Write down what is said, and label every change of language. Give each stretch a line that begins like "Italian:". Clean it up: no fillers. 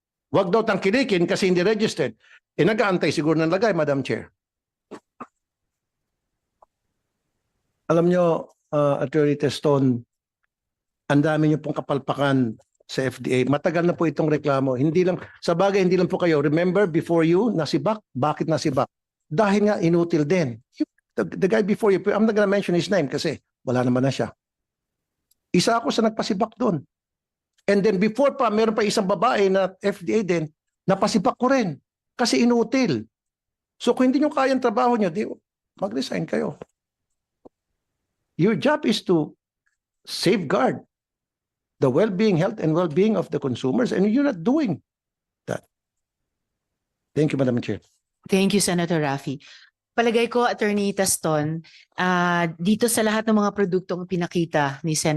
Filipino: Huwag daw tangkilikin kasi hindi registered. Nag-aantay siguro ng lagay, Madam Chair. Alam nyo, Attorney Teston, ang dami nyo pong kapalpakan sa FDA. Matagal na po itong reklamo. Hindi lang, sa bagay, hindi lang po kayo.
English: Remember, before you,
Filipino: nasibak. Bakit nasibak? Dahil nga inutil din.
English: The guy before you, I'm not gonna mention his name
Filipino: kasi wala naman na siya. Isa ako sa nagpasibak doon. And then before pa, meron pa isang babae na FDA din, napasibak ko rin. Kasi inutil. So kung hindi nyo kayang trabaho nyo, di, mag-resign kayo.
English: Your job is to safeguard the well-being, health and well-being of the consumers, and you're not doing that. Thank you, Madam Chair. Thank you, Senator Raffy.
Filipino: Palagay ko, Attorney Taston, dito sa lahat ng mga produktong pinakita ni Sen.